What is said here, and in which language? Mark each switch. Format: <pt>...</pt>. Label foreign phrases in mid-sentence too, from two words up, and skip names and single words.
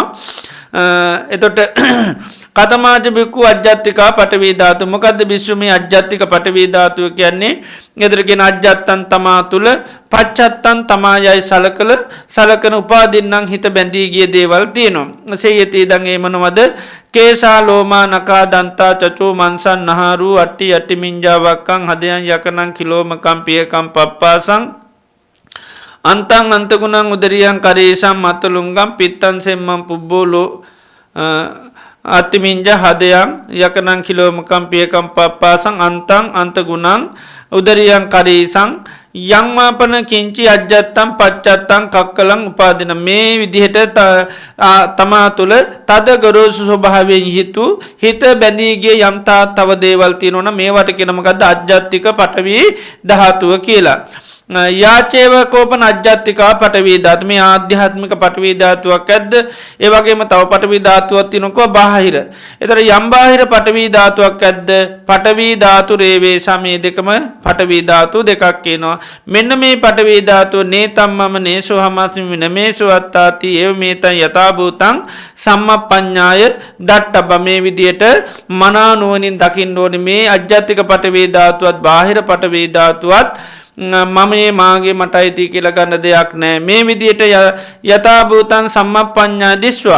<pi>එතකොට කතමාච බික්කු අජ්ජත්තිකා පඨවි ධාතු.</pi> <si>මොකද්ද විශ්ව මේ අජ්ජත්තික පඨවි ධාතුව කියන්නේ? ගෙදරගෙන අජ්ජත්තන් තමා තුල පච්චත්තන් තමායයි සලකන උපාදින්නම් හිත බැඳී ගිය දේවල් තියෙනවා.</si> <pi>සේයති දන්</pi> <si>ඒ මොනවද?</si> <pi>කේසා ලෝමා නකා දන්තා චචෝ මන්සන් නහරු අට්ටි අට්ටි මිංජාවක්කං හදයන් යකනං කිලෝමකම් පියකම් පප්පාසං අන්තං අන්තගුණං උදරියං කරේසම් මතලුංගම් පිත්තං සෙම්මං පුබ්බෝලෝ අත්තිමින්ජ හදයන් යකනං කිලෝමකම් පියකම් පප්පාසං අන්තං අන්තගුණං උදරියං කරේසං යංමාපන කිංචි අජ්ජත්තම් පච්චත්තං කක්කලං උපාදින.</pi> <si>මේ විදිහට තමා තුළ තද ගොරෝසු ස්වභාවයෙන් හිත බැඳී ගිය යම්තා තව දේවල් තියෙනවා. මේවට කියන මොකද්ද? අජ්ජත්තික පඨවි ධාතුව කියලා.</si> <pi>යාචේව කෝපන අජ්ජත්තිකා පඨවි ධාතු.</pi> <si>මේ ආධ්‍යාත්මික පඨවි ධාතුවක් ඇද්ද? ඒ වගේම තව පඨවි ධාතුවක් තියෙනකෝ බාහිර. ඒතර යම් බාහිර පඨවි ධාතුවක් ඇද්ද? පඨවි ධාතු රේවේ සමේ දෙකම පඨවි ධාතු දෙකක් කියනවා. මෙන්න මේ පඨවි ධාතුව</si> <pi>නේතම්මම නේසෝ හමස්මි නමේසෝ අත්තාති ඒව මේතං යථා භූතං සම්මප්පඤ්ඤාය දට්ඨබ.</pi> <si>මේ විදියට මනා නුවණින් දකින්න ඕනේ මේ අජ්ජත්තික පඨවි ධාතුවත් බාහිර පඨවි ධාතුවත් මම මේ මාගේ මටයි තී කියලා ගන්න දෙයක් නැහැ. මේ විදියට</si> <pi>යථා භූතං සම්මප්පඤ්ඤා දිස්වා.</pi>